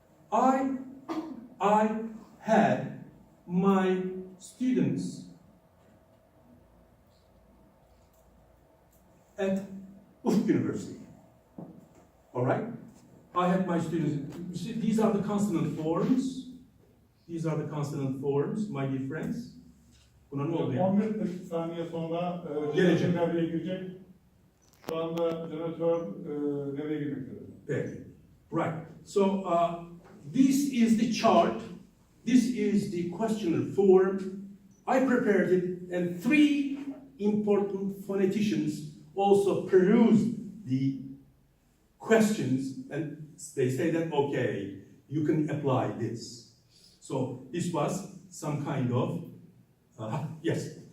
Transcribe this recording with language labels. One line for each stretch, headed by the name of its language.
English: I had my students at University. All right? I had my students. You see, these are the consonant forms. These are the consonant forms, my dear friends.
Turkish: Buna ne oluyor? 11 saniye sonra Gelecek. devreye girecek. Şu anda jeneratör devreye girmektedir. Peki.
English: Right. So this is the chart. This is the questionnaire form. I prepared it, and 3 important phoneticians also perused the questions and they say that, okay, you can apply this. So this was some kind of, yes.